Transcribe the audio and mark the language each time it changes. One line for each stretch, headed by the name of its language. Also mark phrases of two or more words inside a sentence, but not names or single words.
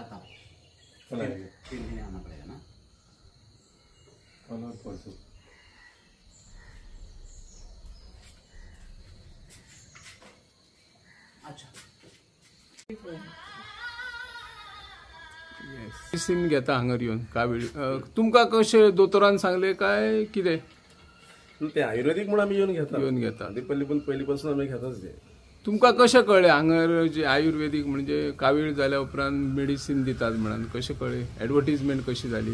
Hindi: था कल 3 दिन आना पड़ेगा ना कल और परसों। अच्छा
Konkani: सिम घेता हांगर येवन कावीळ तुमका कशें दोतोरान सांगले काय कितें? ते आयुर्वेदिक म्हणून आम्ही येऊन घेता ते पहिलीपासून आम्ही घेताच ते। तुमका कशें कळ्ळें हांगर जे आयुर्वेदिक म्हणजे कावीळ जाल्या उपरांत मेडिसीन दितात म्हणून कशें कळ्ळें? एडवर्टीजमेंट कशी जाली?